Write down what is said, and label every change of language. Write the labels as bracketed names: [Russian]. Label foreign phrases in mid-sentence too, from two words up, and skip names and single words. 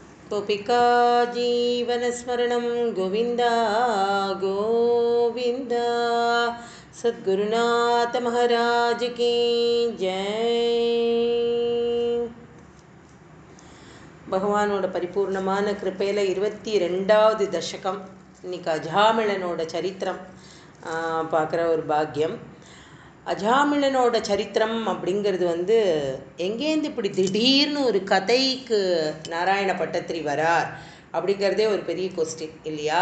[Sanskrit] गोपिका जीवनस्मरणं गोविन्द गोविन्द सद्गुरुनाथ [Hindi] महाराज की जय. [Tamil] பகவானோட பரிபூர்ணமான கிருப்பையில் 22வது தசகம் இன்னைக்கு அஜாமிளனோட சரித்திரம் பார்க்குற ஒரு பாக்கியம். அஜாமிளனோட சரித்திரம் அப்படிங்கிறது எங்கேருந்து இப்படி திடீர்னு ஒரு கதைக்கு நாராயண பட்டத்திரி வரார் அப்படிங்கிறதே ஒரு பெரிய கொஸ்டின் இல்லையா?